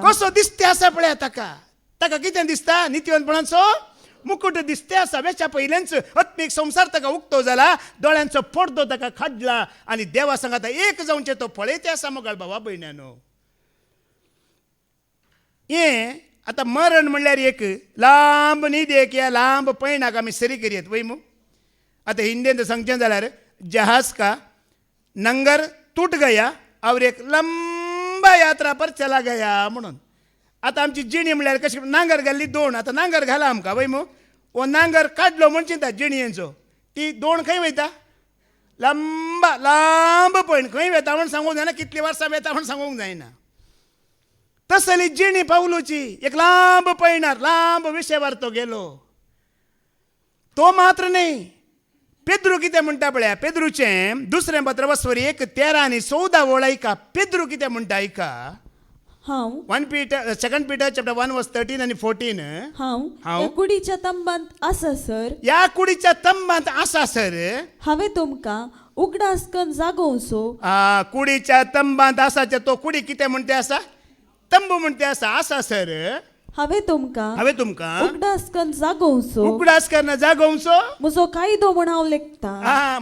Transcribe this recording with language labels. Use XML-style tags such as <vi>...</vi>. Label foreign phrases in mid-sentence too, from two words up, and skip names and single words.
<kok>कसो दिसते आसा पळय ताका ताका कितें दिसता नितीवंतपणाचो मुकुट दिसते आसा वेच्या पयलेंच आत्मीक संसार ताका उक्तो जाला दोळ्यांचो पडदो ताका खाडला आनी देवा संग आतां एक जावचें तो पळयते आसा मोगाळ भावा भयण्यानो हें आतां मरण म्हणल्यार एक लांब न्हीद एक या लांब पैणाक आमी सरी करीत वय मू आतां हिंदीन सांगचें जाल्यार</kok> <hi>जहाज का नंगर टूट गया और एक लंबा यात्रा पर चला गया</hi> <kok>म्हणून आतां आमची जिणी म्हणल्यार कशी नांगर घाल्ली दोण आतां नांगर घाला आमकां वय मू वो नांगर काडलो म्हणचे ता जिणयेचो ती दोण खंय वयता लांब पैण खंय वता म्हण सांगूंक जायना कितलीं वर्सां वता म्हण सांगूंक जायना तसली जिणी पावलोची एक लांब पैणार लांब विशेवार तो गेलो तो मात्र न्ही पेद्रू कितें म्हणटा पळया पेद्रूचें दुसरें पत्र वस्वरी 1:13 आनी 14 वळ ऐका पेद्रू कितें म्हणटा ऐका हांव</kok> <en>2 Peter chapter 1 verse 13 and 14</en> <kok>हांव या कुडीच्या तंबांत आसा सर या कुडीच्या तंबांत आसा सर हांवें तुमकां उगडासकन जागोवचो कुडीच्या तंबांत आसाचे तो कुडी कितें म्हणटे आसा तंबू म्हणटे आसा सर हांवें तुमकां उगडासकन जागोवचो म्हजो कायदो म्हण हांव लेखतां</kok>